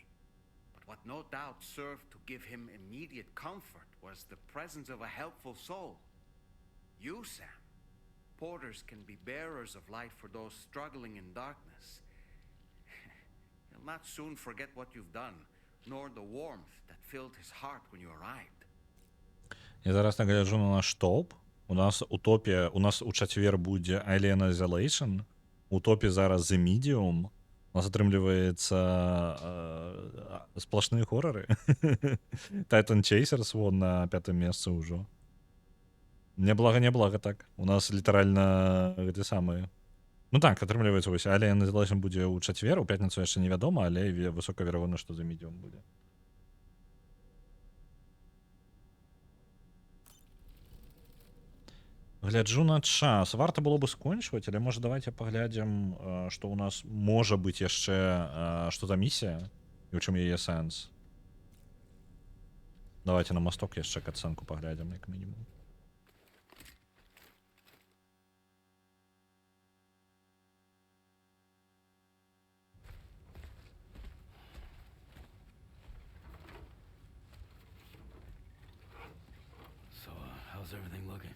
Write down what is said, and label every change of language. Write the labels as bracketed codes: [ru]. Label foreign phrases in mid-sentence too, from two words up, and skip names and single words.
[en] But what no doubt served to give him immediate comfort was the presence of a helpful soul. You, Sam. Porters can be bearers of light for those struggling in darkness. He'll not soon forget what you've done, nor the warmth that filled his heart when you arrived. [be] Я зараз нагляджу на наш топ. У нас утопія, у нас у четвер буде Alien Isolation. У топі зараз The Medium. У нас атрымліваецца сплошныя хорроры. Titan Chasers вон на 5-м месцы ўжо. Неблага так. У нас літаральна гэты самы. Ну так, атрымліваецца вось Alien Isolation будзе ў чацвер, у пятніцу яшчэ невядома, але высока верагодна, што The Medium будзе. Гляджу на час. Варта было бы скончваць, але можа давайте паглядзім, што ў нас можа быць яшчэ што за місія і ў чым яе сэнс. Давайте на масток яшчэ катсцэнку паглядзім, як мінімум. [en] So, how's everything looking?